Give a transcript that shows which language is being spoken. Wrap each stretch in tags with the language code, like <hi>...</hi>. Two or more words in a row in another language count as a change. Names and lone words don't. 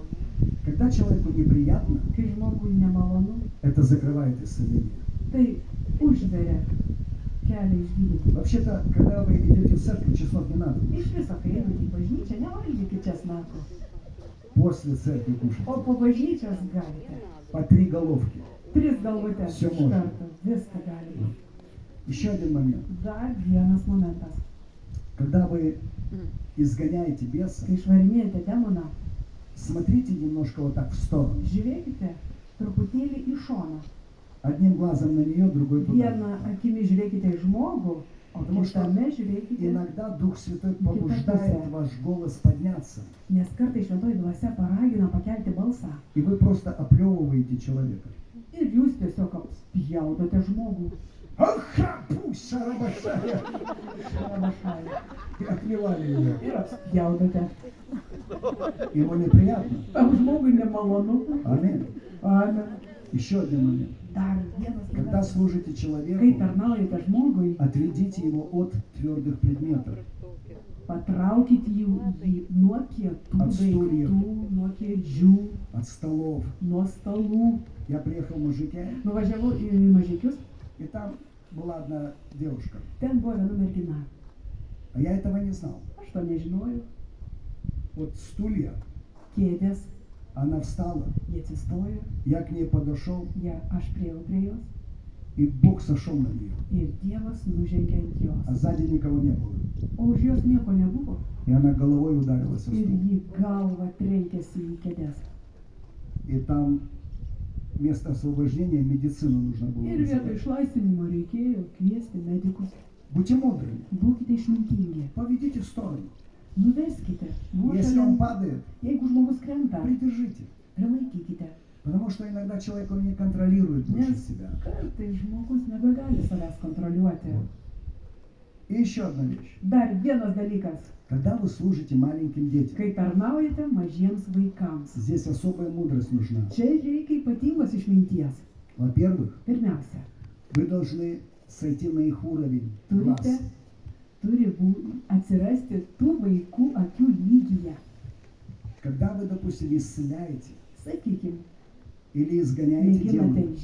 <ru>Когда человеку неприятно,</ru> <lt>Kai žmogui nemalonu,</lt> <ru>это закрывает исцеление.</ru> <lt>tai užveria kelią išgydyti.</lt> <ru>Вообще-то, когда вы идете в церковь, чеснок не надо.</ru> <lt>Iš viso, kai einate į bažnyčią, nevalgykite česnako.</lt> <ru>После церкви</ru> <lt>O</lt> <ru>кушать.</ru> <lt>po bažnyčios galite.</lt> <ru>По 3 головки.</ru> <lt>3 galvutes</lt> <ru>Все</ru> <lt>iš</lt> <ru>можно.</ru> <lt>karto. Viską galite.</lt> <ru>Еще один момент.</ru> <lt>Dar vienas momentas.</lt> <ru>Когда вы изгоняете беса,</ru> <lt>Kai išvarinėjate demoną,</lt> <ru>смотрите немножко вот так в сторону.</ru> <lt>žiūrėkite truputėlį į šoną.</lt> <ru>Одним глазом на нее, другой туда.</ru> <lt>Vieną akimi žiūrėkite į žmogų, o</lt> <ru>Потому что</ru> <lt>kitame žiūrėkite,</lt> <ru>иногда Дух Святой побуждает ваш голос подняться.</ru> <lt>nes kartais šventoji dvasia paragina pakelti balsą.</lt> <ru>И вы просто оплевываете человека.</ru> <lt>Ir jūs tiesiog apspjaudote žmogų.</lt> <ru>Аха, пусть шарабашая.</ru> <lt>Šarabašai.</lt> <ru>И оплевали его.</ru> <lt>Ir apspjaudote.</lt> <ru>Ему неприятно.</ru> <lt>Tam žmogui nemalonu.</lt> <ru>Аминь.</ru> <lt>Amen.</lt> <ru>Еще один момент.</ru> <lt>Dar vienas</lt> <ru>Когда</ru> <lt>momentas.</lt> <ru>служите</ru> <lt>Kai</lt> <ru>человеку,</ru> <lt>tarnaujate žmogui,</lt> <ru>отведите его от твердых предметов.</ru> <lt>patraukite jį nuo kietų Atstūrių. daiktų, nuo kėdžių,</lt> <ru>От столов.</ru> <lt>nuo stalų.</lt> <ru>Я приехал в Мужике,</ru> <lt>Nuvažiavau į Mažeikius,</lt> <ru>и там была одна девушка.</ru> <lt>ten buvo viena mergina.</lt> <ru>А я этого не знал.</ru> <lt>Aš to nežinojau.</lt> <ru>Вот стулья,</ru> <lt>Kėdės,</lt> <ru>она встала,</ru> <lt>jie atsistojo,</lt> <ru>я к ней подошел,</ru> <lt>aš priėjau prie jos</lt> <ru>и Бог сошел на нее.</ru> <lt>ir Dievas nužengė ant</lt> <ru>А</ru> <lt>jos.</lt> <ru>сзади никого не было.</ru> <lt>O už jos nieko nebuvo</lt> <ru>И она головой ударилась о</ru> <lt>ir</lt> <ru>стул.</ru> <lt>jį galva trenkėsi į kėdės.</lt> <ru>И там вместо освобождения медицину нужно было</ru> <lt>Ir vietoj</lt> <ru>вызывать.</ru> <lt>išlaisvinimo reikėjo kviesti medikus.</lt> <ru>Будьте мудрыми.</ru> <lt>Būkite išmintingi.</lt> <ru>Поведите в сторону.</ru> <lt>Nuveskite.</lt> <ru>Если он</ru> <lt>Nuošalėn.</lt> <ru>падает,</ru> <lt>Jeigu žmogus krenta,</lt> <ru>придержите.</ru> <lt>prilaikykite.</lt> <ru>Потому что иногда человек, он не контролирует больше</ru> <lt>Nes</lt> <ru>себя.</ru> <lt>kartais žmogus nebegali savęs kontroliuoti.</lt> <ru>И еще одна вещь.</ru> <lt>Dar vienas dalykas.</lt> <ru>Когда вы служите маленьким детям,</ru> <lt>Kai tarnaujate mažiems vaikams.</lt> <ru>здесь особая мудрость нужна.</ru> <lt>Čia reikia ypatingos išminties.</lt> <ru>Во-первых,</ru> <lt>Pirmiausia,</lt> <ru>вы должны сойти на их уровень глаз.</ru> <lt>turi atsirasti tų vaikų akių lygyje.</lt> <ru>Когда вы, допустим, исцеляете</ru> <lt>Sakykime,</lt> <ru>или изгоняете</ru> <lt>mėginate</lt> <ru>демона из</ru>